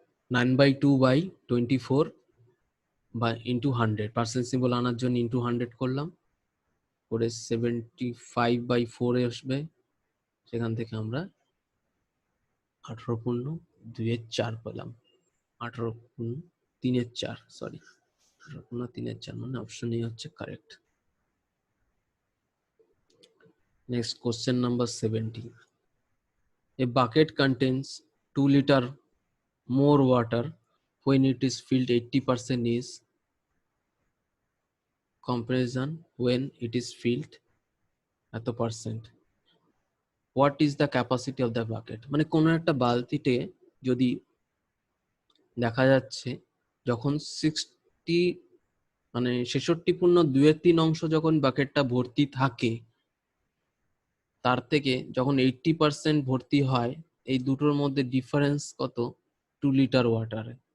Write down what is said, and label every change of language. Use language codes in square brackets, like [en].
[bn] 9/2/24 বা into 100, percent symbol আনার জন্য ইন্টু 100 করলাম, করে 75/4 আসবে। সেখান থেকে আমরা 18.2/4 পেলাম, 18.3/4, সরি 18.3/4, মানে অপশন এ হচ্ছে correct. [en] next question number 70, a bucket contains 2 liter more water when it is filled 80% is comparison when it is filled [bn] এত percent, [en] What is the capacity of the bucket. [bn] মানে কোনো একটা বালতিতে যদি দেখা যাচ্ছে যখন 60 মানে 66.2/3 যখন বাকেটটা ভর্তি থাকে, তার থেকে যখন 80% ভর্তি হয়, এই দুটোর মধ্যে ডিফারেন্স কত, 2 লিটার ওয়াটারে।